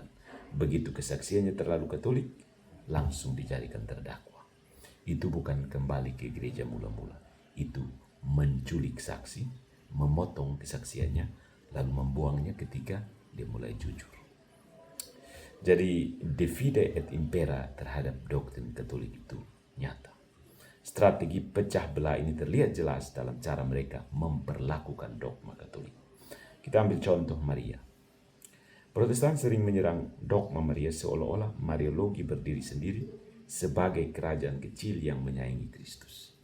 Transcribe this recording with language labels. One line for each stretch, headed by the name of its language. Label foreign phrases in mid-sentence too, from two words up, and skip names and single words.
Indonesian: Begitu kesaksiannya terlalu Katolik, langsung dijadikan terdakwa. Itu bukan kembali ke gereja mula-mula. Itu menculik saksi, memotong kesaksiannya, lalu membuangnya ketika dia mulai jujur. Jadi
Latin: divide et impera
Indonesian: terhadap doktrin Katolik itu nyata. Strategi pecah belah ini terlihat jelas dalam cara mereka memperlakukan dogma Katolik. Kita ambil contoh Maria. Protestan sering menyerang dogma Maria seolah-olah Mariologi berdiri sendiri sebagai kerajaan kecil yang menyaingi Kristus.